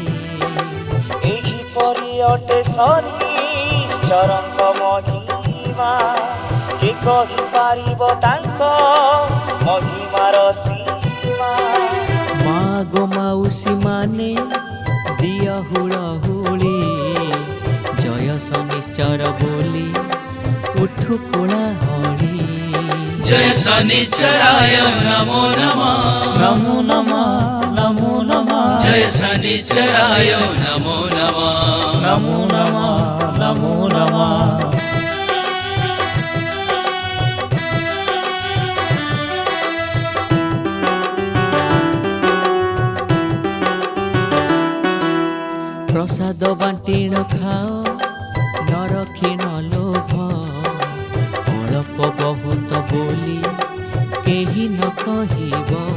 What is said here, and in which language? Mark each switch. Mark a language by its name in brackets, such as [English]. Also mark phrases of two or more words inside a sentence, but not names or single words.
[Odia] ଏହିପରି ଅଟେ ଶନିଶ୍ଚରଙ୍କ ମହିମା କେ କହିପାରିବ ତାଙ୍କ ମହିମାର ସୀମା ମା ଗୋ ମାଉସୀ ମାନେ ଦିଅ ହୁଳହୁଳି ଜୟ ଶନିଶ୍ଚର ବୋଲି ଉଠୁ କୋଳାହଳି [Sanskrit] जय शनिश्चराय नमो नमः ନମୋ ନମଃ ନମୋ ନମଃ जय शनिश्चराय नमो नमः ନମୋ ନମଃ ନମୋ ନମଃ [Odia] ପ୍ରସାଦ ବାଣ୍ଟିଣ ଖାଅ ନରଖିଣ ଲୋଭ ଅଳ୍ପ ବହୁତ ବୋଲି କେହି ନ କହିବ